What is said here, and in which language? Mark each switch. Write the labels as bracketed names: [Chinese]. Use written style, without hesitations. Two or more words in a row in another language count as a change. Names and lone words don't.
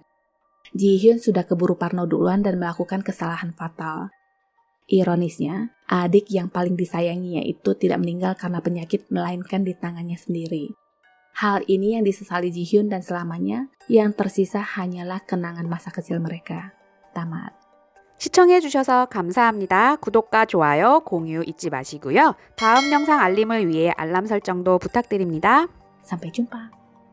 [Indonesian] Ji-hyun sudah keburu parno duluan dan melakukan kesalahan fatal. Ironisnya, adik yang paling disayanginya itu tidak meninggal karena penyakit melainkan di tangannya sendiri. Hal ini yang disesali Ji-hyun dan selamanya, yang tersisa hanyalah kenangan masa kecil mereka. Tamat. [Korean] 시청해주셔서 감사합니다. 구독과 좋아요, 공유 잊지 마시고요. 다음 영상 알림을 위해 알람 설정도 부탁드립니다. [Indonesian] Sampai jumpa.